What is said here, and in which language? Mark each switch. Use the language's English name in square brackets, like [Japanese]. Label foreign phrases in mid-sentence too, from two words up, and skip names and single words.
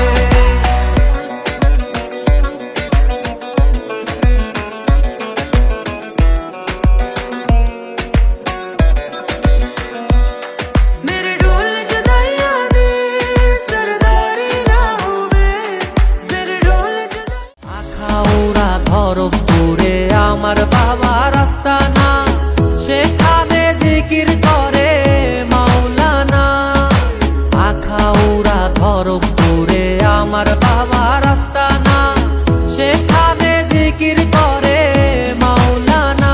[Punjabi] ਮੇਰੇ ਢੋਲ ਜੁਦਾਈਆਂ ਦੀ ਸਰਦਾਰੀ ਨਾ ਹੋਵੇ, ਮੇਰੇ ਢੋਲ ਜੁਦਾਈ। [Bangla] আখাউড়া ধরবপুরে আমার বাবা রাস্তা না, সেখানে জিকির করে মাওলানা। আখাউড়া ধরবপুরে আমার বাবা রাস্তা না, সেখানে জিকির করে মাওলানা।